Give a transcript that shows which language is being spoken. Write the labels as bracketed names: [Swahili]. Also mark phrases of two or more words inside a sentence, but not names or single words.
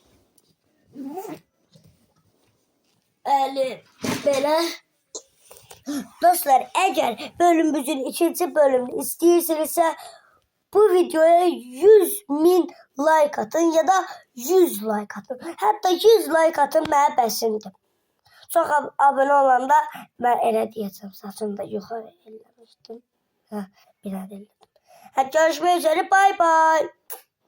[Azerbaijani] Belə. Dostlar, eğer bölümümüzün ikinci bölümünü istəyirsinizsə, bu videoya 100.000 like atın ya da 100 like atın. Hatta 100 like atın mənə bəsindir. Çox abone olanda mən elə deyəcəm. Saçını da yuxarı eləmişdim. Bir adı elədim. Görüşmək üzere. [English] Bye bye.